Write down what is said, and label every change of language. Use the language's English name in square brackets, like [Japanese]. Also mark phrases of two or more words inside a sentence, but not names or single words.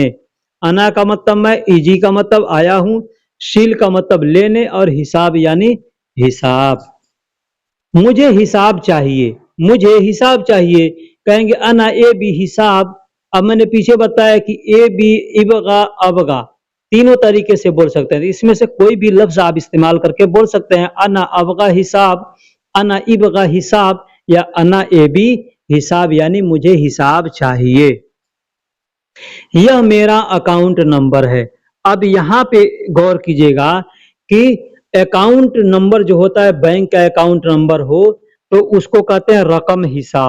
[Hindi] अना का मतलब मैं, इजी का मतलब आया हूं, शील का मतलब लेने, और हिसाब यानी हिसाब। मुझे हिसाब चाहिए, मुझे हिसाब चाहिए, कहेंगे [Arabic] أنا ابي حساب. [Hindi] अब मैंने पीछे बताया कि ए बी इबगा अबगा तीनों तरीके से बोल सकते हैं, इसमें से कोई भी लफ्ज आप इस्तेमाल करके बोल सकते हैं। [Arabic] أنا أبغى حساب, أنا ابغى حساب, [Hindi] या [Arabic] أنا ابي حساب [Hindi] यानी मुझे हिसाब चाहिए। यह मेरा अकाउंट नंबर है। अब यहाँ पे गौर कीजिएगा कि अकाउंट नंबर जो होता है, बैंक का अकाउंट नंबर हो तो उसको कहते हैं [Arabic] رقم حساب.